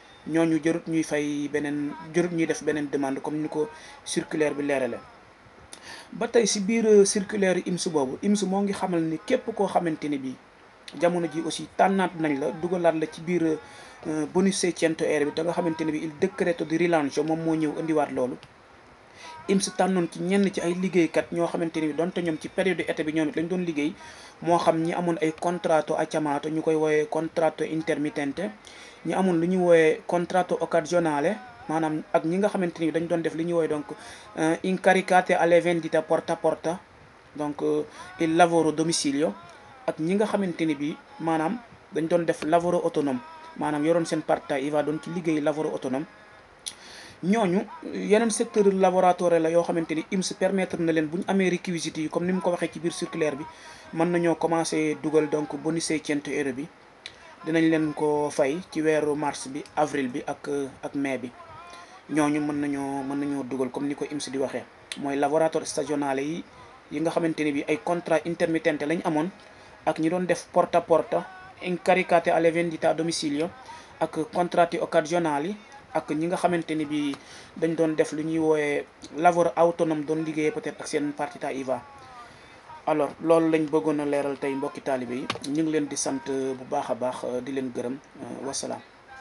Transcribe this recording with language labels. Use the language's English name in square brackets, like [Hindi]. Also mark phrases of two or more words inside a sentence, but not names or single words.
[Wolof] ñooñu jërut ñuy fay beneen, jërut ñuy def beneen demande comme ni ko circulaire bi leerale. ba tey si biir circulaire IMS boobu, IMS moo ngi xamal ni képp koo xamante ni bii jamono ji aussi tànnaat nañ la dugalaat la ci biir bonus 600 bi te nga xamante ne bi [Italian] il décreto di rilancio [Wolof] moom moo ñëw indiwaat loolu. IMS tànnoon ci ñenn ci ay liggéeykat ñoo xamante ni bi donte ñoom ci période été bi ñoom it lañ doon liggéey, moo xam ñi amoon ay [Italian] contratto a chiamato [Wolof] ñu koy wooyee [Italian] contratto intermittente, [Wolof] ñi amoon lu ñuy wooyee [Italian] contratto occasionale, [Wolof] maanaam ak ñi nga xamante ni dañ doon def li ñuy wooye donc [Italian] incaricate alle vendite porta a porta, [Wolof] donc [Italian] il lavoro domicilio, [Wolof] ak ñi nga xamante ni bi maanaam dañ doon def [Italian] lavoro autonome, [Wolof] maanaam yoroon seen [Italian] partita IVA [Wolof] doon ci liggéey [Italian] lavoro autonome. [Wolof] ñooñu yeneen [French] secteur laboratoire [Wolof] la yoo xamante ni IMS permettre na leen bu ñu amee réquisites yi comme ni mu ko waxee ci biir circulaire bi, mën nañoo commencé dugal donc bonus 600 bi, dinañ leen ko fay ci weeru mars bi, avril bi ak mai bi. ñooñu mën nañoo dugal comme ni ko IMS di waxee, mooy laboratoire stagionale yi nga xamante ni bi ay contrat intermittente lañ amoon, ak ñi doon def [Italian] porta a porta, incaricate alle vendite a domicilio, [Wolof] ak [Italian] contratti occasionali [Wolof] yi, ak ñi nga xamante ni bi dañ doon def lu ñuy wooyee [Italian] lavoro autonome, [Wolof] doon liggéeyee peut-être ak seen [Italian] partita IVA. [Wolof] alors loolu lañ bëggoon a leeral tey mbokki taalibe yi, ñu ngi leen di sant bu baax a baax di leen gërëm, wasalaam.